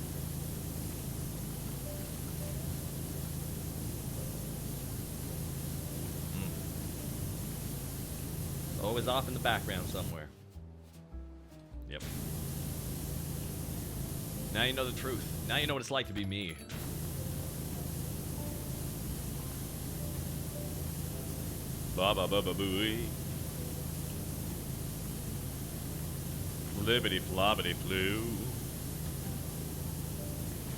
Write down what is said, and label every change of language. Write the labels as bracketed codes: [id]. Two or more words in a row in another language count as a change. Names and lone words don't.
[en] Always off in the background somewhere. Yep. Now you know the truth. Now you know what it's like to be me. Ba ba ba ba booey. Flibbity flobbity flew.